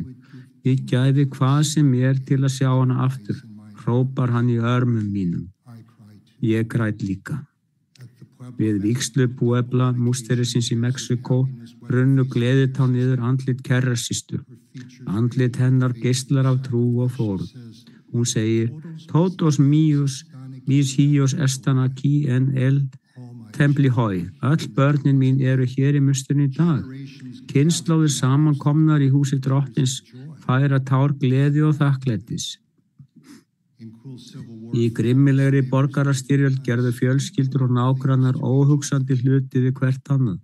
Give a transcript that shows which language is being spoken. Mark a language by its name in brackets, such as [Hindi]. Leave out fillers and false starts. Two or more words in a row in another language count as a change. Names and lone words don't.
[Icelandic] Ég gæfi hvað sem til að sjá hana aftur, hrópar hann í örmum mínum. Ég græt líka. Við vígslu Puebla músterisins í Mexíkó runnu gleðitá niður andlit kerrasystur. Andlit hennar geislar af trú og fórn. Hún segir, [Spanish] Todos míos, mis hijos están aquí en el templi hoy. [Icelandic] Öll börnin mín eru hér í musturinn í dag. Kynslóðir samankomnar í húsi drottins færa tár gleði og þakklætis. Í grimmilegri borgarastyrjöld gerðu fjölskyldur og nágrannar óhugsandi hluti við hvert annað.